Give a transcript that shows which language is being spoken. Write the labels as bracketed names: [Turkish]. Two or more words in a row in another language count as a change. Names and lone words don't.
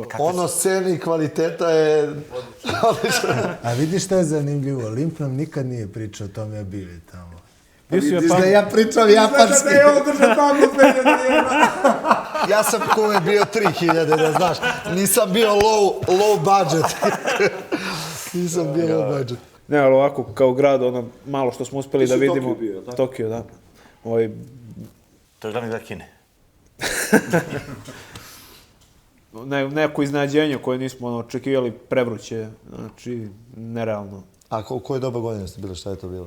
[Serbian] ono sceni i kvaliteta je... A vidiš šta je zanimljivo? Limp nam nikad nije pričao o tome, ja bili tamo. Bio si u Vidiš da Japanu? ja pričam japanski. Da je ovo držao tamo 2000 jena. Ja sam kume bio 3000, da znaš. Nisam bio [English] low budget. [Serbian] Nisam bio [English] low budget. [Serbian] Ne, ali ovako, kao grad, ono, malo što smo uspeli da si u vidimo. Tokiju bio, tako? Tokio, da. To je glavni grad Kine. Neko iznenađenje koje nismo očekivali, prevruće, znači, nerealno. A u koje doba godine ste bili, šta je to bilo?